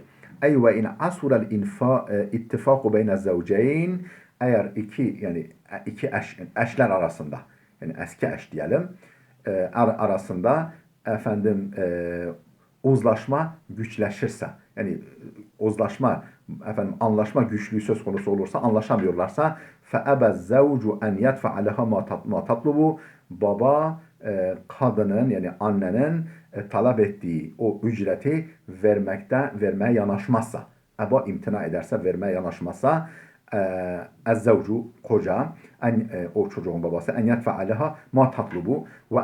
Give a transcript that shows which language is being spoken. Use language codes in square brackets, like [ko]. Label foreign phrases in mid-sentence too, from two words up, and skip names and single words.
[ar] أي وإن عسر الاتفاق بين الزوجين, [tr] eğer iki eşler arasında, yani eski eş diyelim, arasında efendim uzlaşma güçleşirse, yani uzlaşma, efendim anlaşma güçlüğü söz konusu olursa, anlaşamıyorlarsa, [ar] فَأَبَ الزَّوْجُ اَنْ يَدْفَعَ لَهَا مَا تَطْلُبُ, [tr] baba kadının, yani annenin talep ettiği o ücreti vermeye yanaşmazsa, eba imtina ederse, vermeye yanaşmazsa, ezzevcu, koca, o çocuğun babası, [ar] أن يدفع لها ما تطلب و